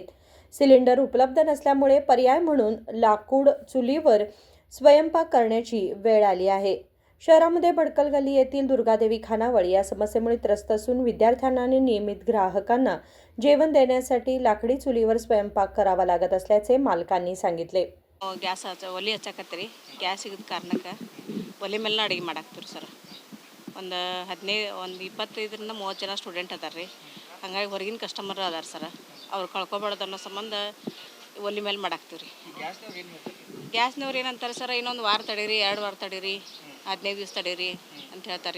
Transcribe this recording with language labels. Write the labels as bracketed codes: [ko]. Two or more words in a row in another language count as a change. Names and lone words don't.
[mr] सिलेंडर उपलब्ध नसल्यामुळे पर्याय म्हणून लाकूड चुलीवर स्वयंपाक करण्याची वेळ आली आहे. शहरामध्ये भडकल गल्ली येथील दुर्गादेवी खानावळी या समस्येमुळे त्रस्त असून विद्यार्थ्यांना आणि नियमित ग्राहकांना जेवण देण्यासाठी लाकडी चुलीवर स्वयंपाक करावा लागत असल्याचे मालकांनी सांगितले. [kn] ಗ್ಯಾಸ್ ಒಲೆ ಹಚ್ಚಕತ್ತೀರಿ. ಗ್ಯಾಸ್ ಸಿಗದ ಕಾರಣಕ್ಕೆ ಒಲೆ ಮೇಲೆ ಅಡುಗೆ ಮಾಡಾಕ್ತೀವಿ ಸರ್. ಒಂದು 25ರಿಂದ 30 ಜನ ಸ್ಟೂಡೆಂಟ್ ಅದಾರ ರೀ. ಹಾಗಾಗಿ ಹೊರಗಿನ ಕಸ್ಟಮರ್ ಅದಾರ ಸರ್. ಅವ್ರು ಕಳ್ಕೊಬಾರ್ದು ಅನ್ನೋ ಸಂಬಂಧ ಒಲೆ ಮೇಲೆ ಮಾಡಾಕ್ತೀವಿ ರೀ. ಗ್ಯಾಸ್ನವ್ರು ಏನಂತಾರೆ ಸರ್, ಇನ್ನೊಂದು ವಾರ ತಡೀರಿ, 2 ವಾರ ತಡೀರಿ, 15 ದಿವಸ ತಡೀರಿ ಅಂತ ಹೇಳ್ತಾರೆ.